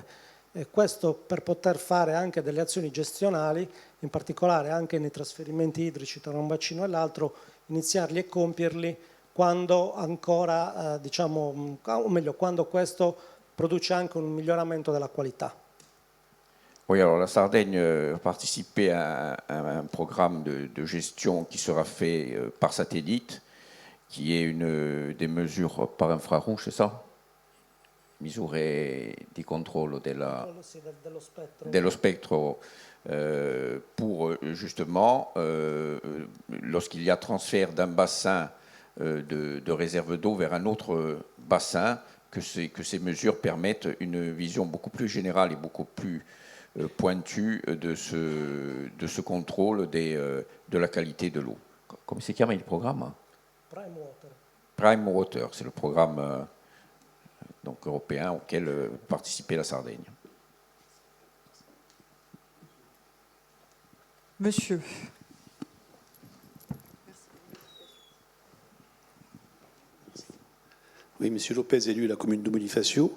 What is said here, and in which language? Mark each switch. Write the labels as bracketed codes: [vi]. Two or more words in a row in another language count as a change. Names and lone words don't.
[it] E questo per poter fare anche delle azioni gestionali, in particolare anche nei trasferimenti idrici tra un bacino e l'altro, iniziarli e compierli quando ancora, o meglio, quando questo produce anche un miglioramento della qualità. [fr] Oui, alors la Sardaigne a participé à un programme de gestion qui sera fait par satellite, qui est des mesures par infrarouge, c'est ça? [it] misure di controllo Sì, dello spettro. dello spettro [fr] pour justement, lorsqu'il y a transfert d'un bassin de réserve d'eau vers un autre bassin, que ces mesures permettent une vision beaucoup plus générale et beaucoup plus pointue de ce contrôle de la qualité de l'eau. [it] Come si chiama il programma? Prime Water. [fr] Prime Water, c'est le programme donc, européen auquel participait la Sardaigne. Monsieur. Oui, Monsieur Lopez, élu de la commune de Bonifacio.